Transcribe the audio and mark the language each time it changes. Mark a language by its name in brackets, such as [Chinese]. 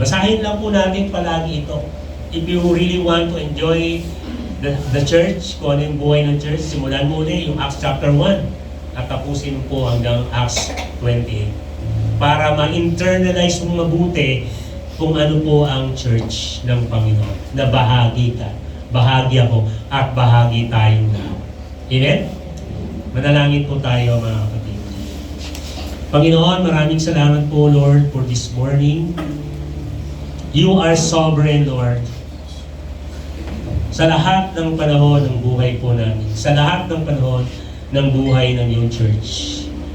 [Filipino] Basahin lang po natin palagi ito. [English] If you really want to enjoy the church, [Filipino] kung ano yung buhay ng church, simulan mo ulit yung Acts chapter 1 at tapusin po hanggang Acts 28 para ma-internalize mong mabuti kung ano po ang church ng Panginoon, na bahagi ka, bahagi ako, at bahagi tayong lahat. Amen? Manalangin po tayo, mga kapatid. Panginoon, maraming salamat po, Lord, [English] for this morning. You are sovereign, Lord. [Filipino] Sa lahat ng panahon ng buhay po namin, sa lahat ng panahon ng buhay ng iyong church.